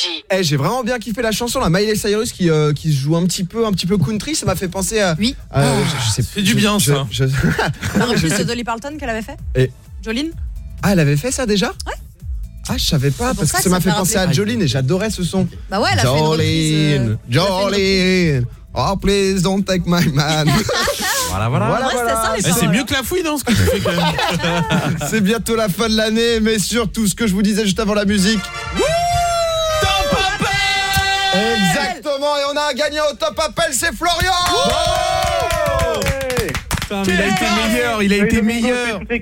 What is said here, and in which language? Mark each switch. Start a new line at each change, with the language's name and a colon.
French: Hey, j'ai vraiment bien kiffé la chanson là, Miley Cyrus qui se joue un petit peu country, ça m'a fait penser à. Oui. C'est du bien ça. En plus, c'est Dolly Parton qu'elle avait fait. Et Jolene. Ah, elle avait fait ça déjà. Ouais. Ah, je savais pas parce que ça m'a fait penser à Jolene et j'adorais ce son. Bah ouais, elle a Jolene, fait une reprise.
English: Jolene, Jolene, oh please don't take my man.
French: Voilà. C'est mieux que la fouille dans ce que tu fais quand même. C'est bientôt la fin de l'année, mais surtout ce que je vous disais juste avant la musique. Exactement, et on a un gagnant au top appel, c'est Florian. Wow, ouais. Enfin, il a été meilleur.